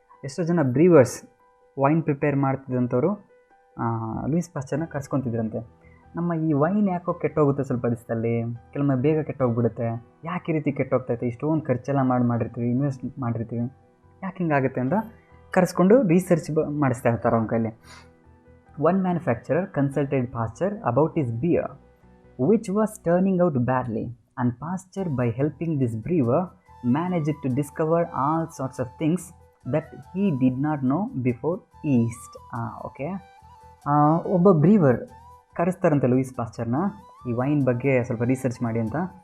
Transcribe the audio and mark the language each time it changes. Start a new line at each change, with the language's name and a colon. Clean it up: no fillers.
Kannada: ಎಷ್ಟೋ ಜನ ಬ್ರೀವರ್ಸ್ wine prepare ಮಾಡ್ತಿದ್ದಂಥವ್ರು Louis ಪಾಶ್ಚರ್ನ ಕರ್ಸ್ಕೊತಿದ್ರಂತೆ. ನಮ್ಮ ಈ ವೈನ್ ಯಾಕೋ ಕೆಟ್ಟೋಗುತ್ತೆ ಸ್ವಲ್ಪ ದಿವಸದಲ್ಲಿ, ಕೆಲವೊಮ್ಮೆ ಬೇಗ ಕೆಟ್ಟೋಗ್ಬಿಡುತ್ತೆ, ಯಾಕೆ ಈ ರೀತಿ ಕೆಟ್ಟೋಗ್ತೈತೆ, ಇಷ್ಟೊಂದು ಖರ್ಚೆಲ್ಲ ಮಾಡಿರ್ತೀವಿ, ಇನ್ವೆಸ್ಟ್ ಮಾಡಿರ್ತೀವಿ, ಯಾಕೆ ಹಿಂಗಾಗುತ್ತೆ ಅಂತ ಕರೆಸ್ಕೊಂಡು ರಿಸರ್ಚ್ ಮಾಡಿಸ್ತಾ ಇರ್ತಾರೆ ಅವನ ಕೈಲಿ.
English: One manufacturer consulted Pasteur about his beer which was turning out badly, and Pasteur, by helping this brewer, managed to discover all sorts of things that he did not know before yeast.
Kannada: Okay, ಒಬ್ಬ ಬ್ರೀವರ್ ಕರೆಸ್ತಾರಂತೆ Louis ಪಾಶ್ಚರ್ನ ಈ wine ಬಗ್ಗೆ ಸ್ವಲ್ಪ research ಮಾಡಿ ಅಂತ.